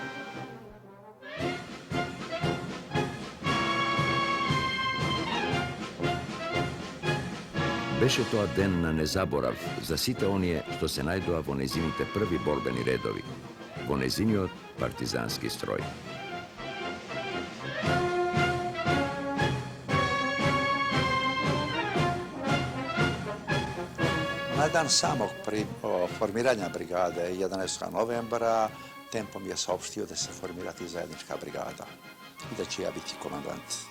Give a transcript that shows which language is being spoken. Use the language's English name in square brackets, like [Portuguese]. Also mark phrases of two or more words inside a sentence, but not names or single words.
[Macedonian] Беше тоа ден на незаборав за сите оние што се најдоа во незините први борбени редови, во незиниот партизански строј. [Serbian] Na dan samog formiranja brigade 11. novembra Tempo mi je saopštio da se formirati zajednička brigada i da će ja biti komandant.